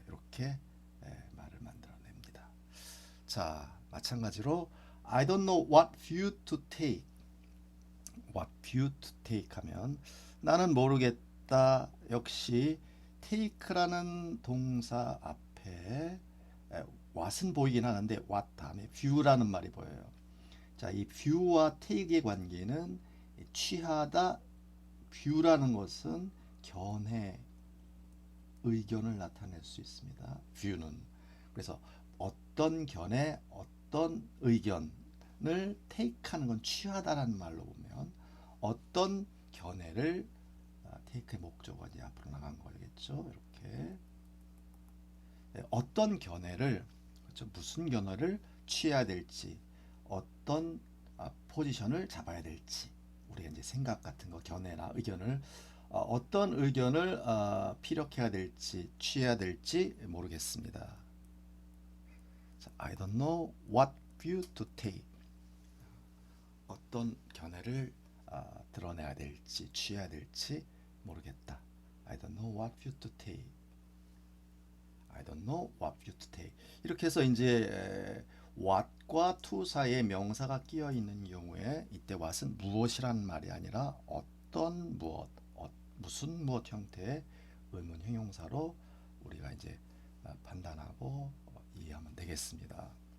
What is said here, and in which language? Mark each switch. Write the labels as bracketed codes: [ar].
[ko] 이렇게 말을 만들어냅니다. [en] 자, 마찬가지로 I don't know what view to take. What view to take [ko] 하면 나는 모르겠다. 역시 take라는 동사 앞에 what은 보이긴 하는데 what 다음에 view라는 말이 보여요. 자, 이 view와 take의 관계는 취하다. view라는 것은 견해, 의견을 나타낼 수 있습니다. view는. 그래서 어떤 견해, 어떤 의견을 take하는 건 취하다라는 말로 보면 어떤 견해를 take의 목적어가 이제 앞으로 나간 거겠죠. 이렇게 어떤 견해를 그렇죠? 무슨 견해를 취해야 될지 어떤 포지션을 잡아야 될지 우리가 이제 생각 같은 거 견해나 의견을 어떤 의견을 피력해야 될지 취해야 될지 모르겠습니다. [en] 자, I don't know what view to take. [ko] 어떤 견해를 드러내야 될지 취해야 될지 모르겠다. [en] I don't know what view to take. I don't know what view to take. [ko] 이렇게 해서 이제 what과 to 사이에 명사가 끼어 있는 경우에 이때 what은 무엇이라는 말이 아니라 어떤 무엇, 무슨 무엇 형태의 의문 형용사로 우리가 이제 판단하고 이해하면 되겠습니다.